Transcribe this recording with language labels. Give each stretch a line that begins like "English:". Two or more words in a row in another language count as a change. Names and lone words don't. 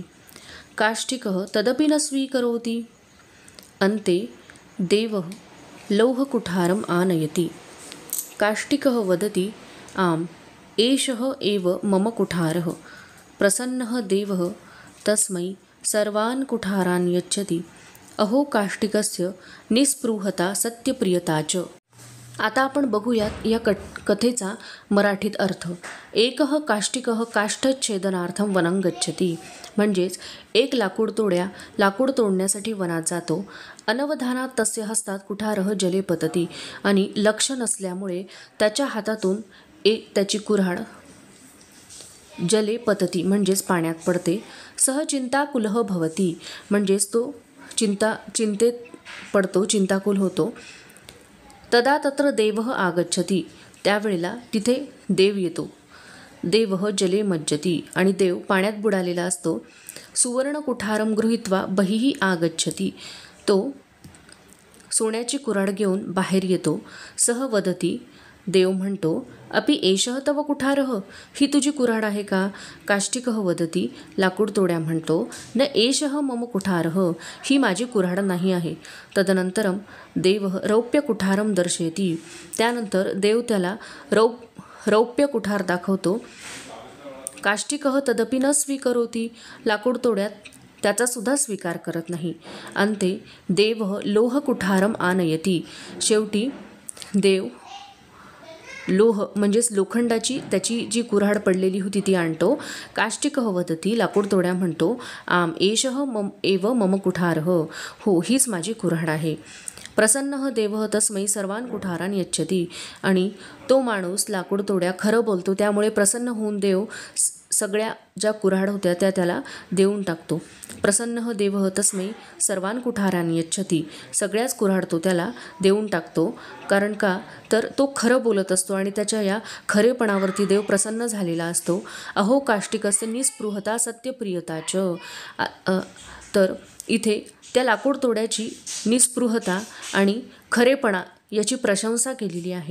Sanskrit: काष्टिकः तदपि न स्वीकरोति. अन्ते देवः लौहकुठारम् आनयति. काष्टिकः वदति, आम्, एषः एव मम कुठारः. प्रसन्नः देवः तस्मै सर्वान् कुठारान् यच्छति. अहो काष्टिकस्य निस्पृहता सत्यप्रियता च.
Marathi: आता आपण बघूयात या कथेचा मराठीत अर्थ.
Sanskrit: एकः काष्टिकः काष्ठच्छेदनार्थं वनं गच्छति.
Marathi: म्हणजेच एक लाकूड तोडण्यासाठी वनात जातो.
Sanskrit: अनवधानात तस्य हस्तात कुठारः जले पतति.
Marathi: आणि लक्ष नसल्यामुळे त्याच्या हातातून त्याची कुऱ्हाड
Sanskrit: जले पतति
Marathi: म्हणजेच पाण्यात पडते.
Sanskrit: सह चिंताकुलः भवति
Marathi: म्हणजेच तो चिंतेत पडतो, चिंताकुल होतो.
Sanskrit: तदा तत्र देवः आगच्छति.
Marathi: त्यावेळेला तिथे देव येतो.
Sanskrit: देवः जले मज्जति
Marathi: आणि देव पाण्यात बुडालेला असतो.
Sanskrit: सुवर्ण कुठारं गृहीत्वा बहिः आगच्छति.
Marathi: तो सोन्याची कुऱ्हाड घेऊन बाहेर येतो.
Sanskrit: सह वदति.
Marathi: देव म्हणतो,
Sanskrit: अपि एषः तव कुठारः?
Marathi: ही तुझी कुऱ्हाड आहे का?
Sanskrit: काष्टिकः वदति.
Marathi: लाकूड तोड्या म्हणतो,
Sanskrit: न एषः मम कुठारः.
Marathi: ही माझी कुऱ्हाड नाही आहे.
Sanskrit: तदनंतरं देवः रौप्य कुठारं दर्शयति.
Marathi: त्यानंतर देव त्याला रौप्य कुठार दाखवतो.
Sanskrit: काष्टिकः तदपि न स्वीकरोति.
Marathi: लाकूड तोड्यात त्याचा सुद्धा स्वीकार करत नाही.
Sanskrit: अंते देवः लोहकुठारं आनयति.
Marathi: शेवटी देव लोह म्हणजेच लोखंडाची त्याची जी कुऱ्हाड पडलेली होती ती आणतो.
Sanskrit: काष्टिकः वदति.
Marathi: लाकूड तोड्या म्हणतो,
Sanskrit: आम, एषः एव मम कुठारः.
Marathi: हो, हीच माझी कुऱ्हाड आहे.
Sanskrit: प्रसन्नः देवः तस्मै सर्वान् कुठारान् यच्छति.
Marathi: आणि तो माणूस लाकूड तोड्या खरं बोलतो, त्यामुळे प्रसन्न होऊन देव सगळ्या ज्या कुऱ्हाड होत्या त्या त्याला देऊन टाकतो.
Sanskrit: प्रसन्नः देवः तस्मै सर्वान् कुठारान् यच्छति.
Marathi: सगळ्याच कुऱ्हाड तो त्याला देऊन टाकतो. कारण का तर तो खरं बोलत असतो आणि त्याच्या या खरेपणावरती देव प्रसन्न झालेला असतो.
Sanskrit: अहो काष्टिकस्य निस्पृहता सत्यप्रियता च.
Marathi: तर इथे त्या लाकूड तोड्याची निस्पृहता आणि खरेपणा याची प्रशंसा केलेली आहे.